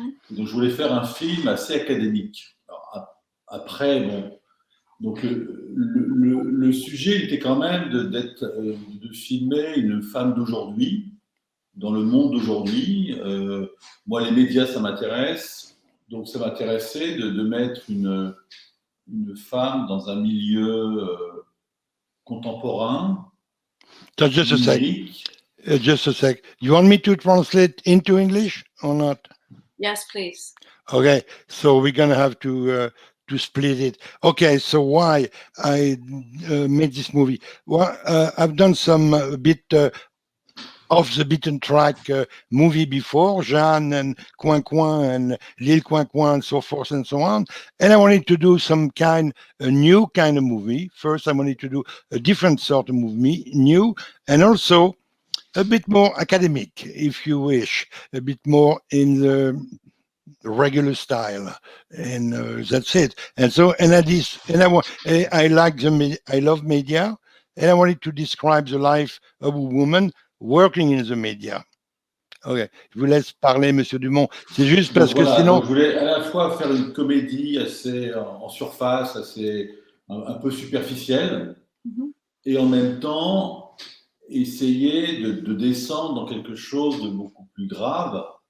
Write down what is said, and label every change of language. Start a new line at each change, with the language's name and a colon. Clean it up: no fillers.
French: Donc, je voulais faire un film assez académique. Alors, après, bon, donc le sujet il était quand même de filmer une femme d'aujourd'hui, dans le monde d'aujourd'hui. Moi, les médias, ça m'intéresse. Donc, ça m'intéressait de mettre une femme dans un milieu contemporain.
English: So just a sec. Just a sec. You want me to translate into English or not? Yes, please. Okay, so we're going to have to split it. Okay, so why I made this movie? Well, I've done some bit off the beaten track movie before, Jeanne and Coin Coin and Lille Coin Coin and so forth and so on. And I wanted to do a new kind of movie. First, I wanted to do a different sort of movie, new, and also a bit more academic, if you wish, a bit more in the regular style, and that's it. And so, I love media, and I wanted to describe the life of a woman working in the media.
French: Ok, je vous laisse parler, Monsieur Dumont. C'est juste parce que sinon... Je voulais à la fois faire une comédie assez en surface, assez un peu superficielle, et en même temps essayer de descendre dans quelque chose de beaucoup plus grave.